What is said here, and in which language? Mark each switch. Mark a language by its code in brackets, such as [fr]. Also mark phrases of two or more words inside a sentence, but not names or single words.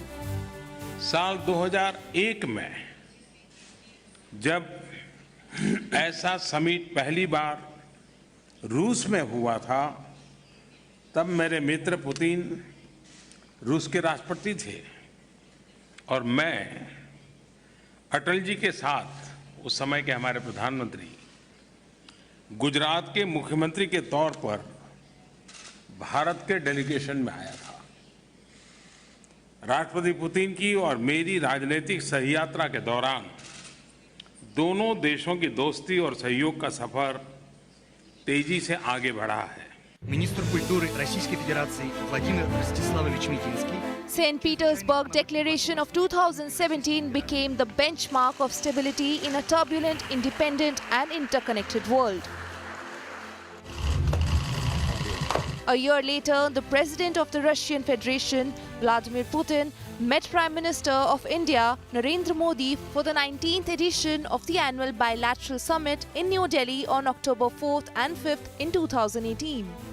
[hi] साल 2001 में जब ऐसा समिट पहली बार रूस में हुआ था, तब मेरे मित्र पुतिन रूस के राष्ट्रपति थे और मैं अटल जी के साथ उस समय के हमारे प्रधानमंत्री गुजरात के मुख्यमंत्री के तौर पर भारत के डेलीगेशन में आया था। राष्ट्रपति पुतिन की और मेरी राजनीतिक सहयात्रा के दौरान दोनों देशों की दोस्ती और सहयोग का सफर तेजी से आगे बढ़ा है। [ru] Министр культуры Российской Федерации Владимир Ростиславович Митинский. [en] St. Petersburg Declaration of 2017 became the benchmark of stability in a turbulent, independent and interconnected world. A year later, the President of the Russian Federation, Vladimir Putin, met Prime Minister of India, Narendra Modi, for the 19th edition of the annual Bilateral Summit in New Delhi on October 4th and 5th in 2018.